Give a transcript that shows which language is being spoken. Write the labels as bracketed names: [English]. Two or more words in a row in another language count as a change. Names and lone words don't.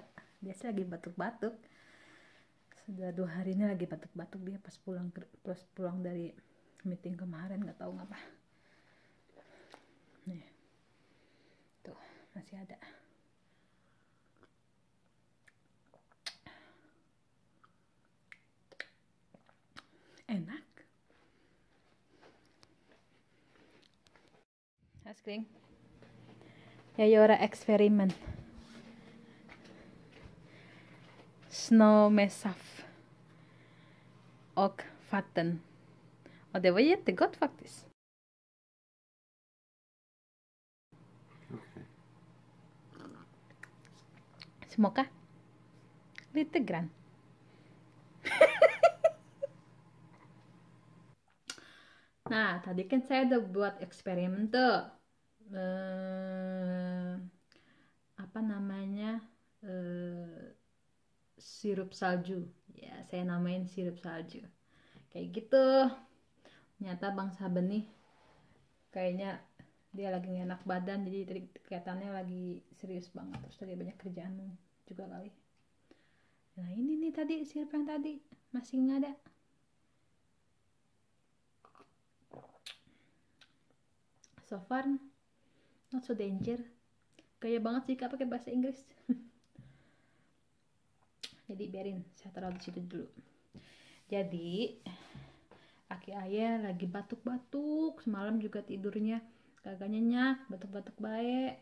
[Indonesian] Dia sih lagi batuk-batuk, sudah 2 hari ini lagi batuk-batuk dia pas pulang dari meeting kemarin, nggak tahu ngapa. Nih tuh masih ada. Enak. [Swedish] Askring jag göra experiment. Snö med saft och vatten. Och det var jättegott faktiskt. Okay. Smaka lite grann. [Indonesian] Nah, tadi kan saya udah buat eksperimen tuh. Apa namanya? Sirup salju. Ya, saya namain sirup salju. Kayak gitu. Ternyata Bang Saben nih kayaknya dia lagi gak enak badan, jadi tadi kelihatannya lagi serius banget, terus lagi banyak kerjaan juga kali. Nah ini nih tadi sirup yang tadi masih nggak ada. [English] So far not so danger. [Indonesian] Gaya banget sih Kak pakai bahasa Inggris. Jadi biarin saya taruh di situ dulu. Jadi Aki ayah lagi batuk-batuk, semalam juga tidurnya kagak nyenyak, batuk-batuk baik.